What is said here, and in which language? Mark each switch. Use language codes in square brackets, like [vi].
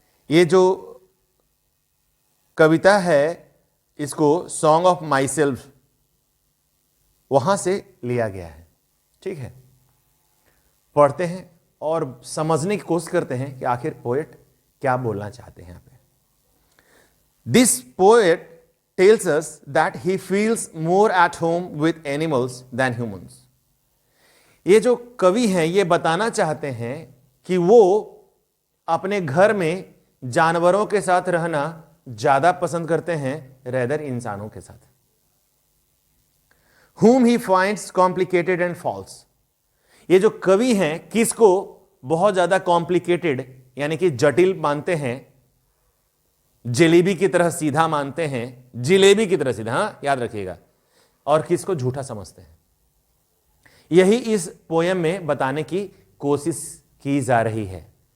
[hi] ये जो कविता है इसको सॉन्ग ऑफ माई सेल्फ वहां से लिया गया है। ठीक है, पढ़ते हैं और समझने की कोशिश करते हैं कि आखिर पोएट क्या बोलना चाहते हैं यहां पे। [en] This poet tells us that he feels more at home with animals than humans. [hi] ये जो कवि हैं ये बताना चाहते हैं कि वो अपने घर में जानवरों के साथ रहना ज्यादा पसंद करते हैं रेदर इंसानों के साथ। [en] Whom he finds complicated and false. [hi] ये जो कवि हैं किसको बहुत ज्यादा कॉम्प्लिकेटेड यानी कि जटिल मानते हैं, जलेबी की तरह सीधा मानते हैं, जिलेबी की तरह सीधा, हां याद रखिएगा, और किसको झूठा समझते हैं। यही इस पोयम में बताने की कोशिश की जा रही है।